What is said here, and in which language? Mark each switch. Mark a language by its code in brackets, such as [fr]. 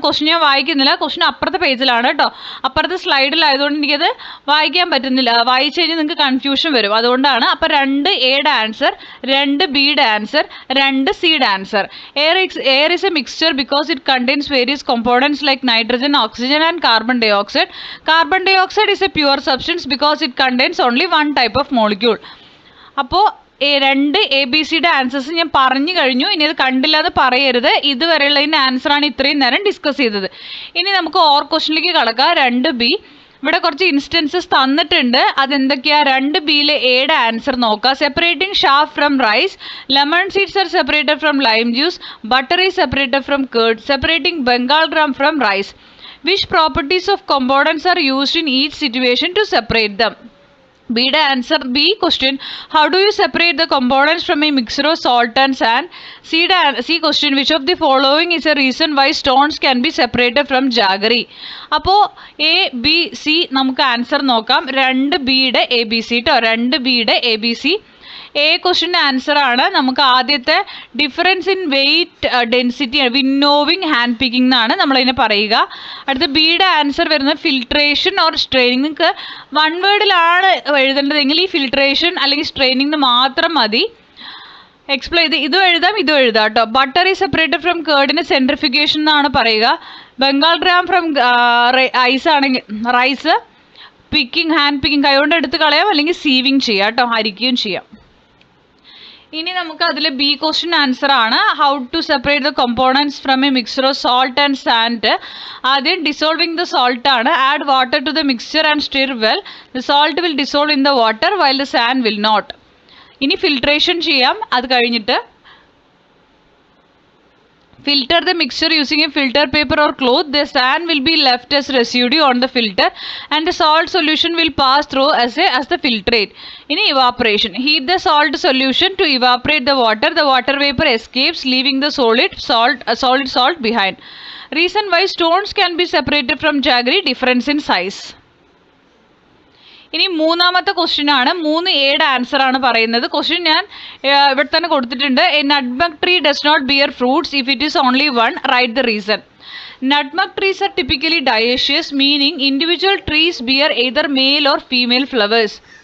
[ml] Question ഞാൻ വായിക്കുന്നില്ല, question അപ്പുറത്തെ പേജിലാണ് കേട്ടോ. അപ്പുറത്തെ സ്ലൈഡിലായതുകൊണ്ട് എനിക്കത് വായിക്കാൻ പറ്റുന്നില്ല. വായിച്ചു കഴിഞ്ഞാൽ നിങ്ങൾക്ക് കൺഫ്യൂഷൻ വരും, അതുകൊണ്ടാണ്. അപ്പോൾ 2Aയുടെ answer, 2Bയുടെ answer, 2Cയുടെ answer. [en] Air is a mixture because it contains various components like nitrogen, oxygen and carbon dioxide. Carbon dioxide is a pure substance because it contains only one type of molecule. [ml] അപ്പോൾ 2A,B,Cയുടെ answers ഞാൻ പറഞ്ഞു കഴിഞ്ഞു. ഇനി അത് കണ്ടില്ല എന്ന് പറയരുത്. ഇതുവരെയുള്ളതിൻ്റെ ആൻസറാണ് ഇത്രയും നേരം ഡിസ്കസ് ചെയ്തത്. ഇനി നമുക്ക് ഓർ ക്വസ്റ്റ്യനിലേക്ക് കടക്കാം. 2B. ഇവിടെ കുറച്ച് ഇൻസ്റ്റൻസസ് തന്നിട്ടുണ്ട്. അതെന്തൊക്കെയാ, 2Bയിലെ എയുടെ ആൻസർ നോക്കാം. [en] Separating chaff from rice, lemon seeds are separated from lime juice, butter is separated from curd, separating Bengal gram from rice. Which properties of components are used in each situation to separate them? [ml] Bയുടെ answer. [en] B question, how do you separate the components from a mixture of salt and sand? C question, which of the following is a reason why stones can be separated from jaggery? [ml] അപ്പോൾ A, B, C നമുക്ക് answer നോക്കാം. 2Bയുടെ ABC കേട്ടോ, 2Bയുടെ ABC. A ക്വസ്റ്റ്യൻ്റെ answer ആണ്. നമുക്ക് ആദ്യത്തെ difference in wait density, വിന്നോവിങ്, hand picking എന്നാണ് നമ്മളതിനെ പറയുക. അടുത്ത ബിയുടെ ആൻസർ വരുന്നത് ഫിൽട്രേഷൻ ഓർ സ്ട്രെയിനിങ്. നിങ്ങൾക്ക് 1 വേർഡിലാണ് എഴുതേണ്ടതെങ്കിൽ ഈ ഫിൽട്രേഷൻ അല്ലെങ്കിൽ സ്ട്രെയിനിങ് മാത്രം മതി. എക്സ്പ്ലെയിൻ ചെയ്ത് ഇതും എഴുതാം കേട്ടോ. [en] butter is separated from [ml] കേർഡിന് സെൻട്രിഫിക്കേഷൻ എന്നാണ് പറയുക. ബംഗാൾ ഗ്രാം ഫ്രം ഐസ് ആണെങ്കിൽ റൈസ്, പിക്കിംഗ്, ഹാൻഡ് പിക്കിംഗ്, കൈകൊണ്ട് എടുത്ത് കളയാം അല്ലെങ്കിൽ സീവിങ് ചെയ്യാം കേട്ടോ, അരിക്കുകയും ചെയ്യാം. ഇനി നമുക്ക് അതിൽ ബി ക്വസ്റ്റ്യൻ ആൻസർ ആണ്. [en] How to separate the components from a mixture of salt and sand. [ml] ആദ്യം [en] Dissolving the salt ആണ്. Add water to the mixture and stir well. The salt will dissolve in the water while the sand will not. [ml] ഇനി filtration ചെയ്യാം. അത് കഴിഞ്ഞിട്ട് [en] Filter the mixture using a filter paper or cloth. The sand will be left as residue on the filter and the salt solution will pass through as the filtrate. In evaporation, heat the salt solution to evaporate the water. The water vapor escapes, leaving the solid salt behind. Reason why stones can be separated from jaggery: difference in size. [ml] ഇനി മൂന്നാമത്തെ question ആണ്. 3A answer ആണ് പറയുന്നത്. Question ഞാൻ ഇവിടെ തന്നെ കൊടുത്തിട്ടുണ്ട്. [en] A nutmeg tree does not bear fruits if it is only one. Right the reason. Nutmeg trees are typically dioecious, meaning individual trees bear either male or female flowers.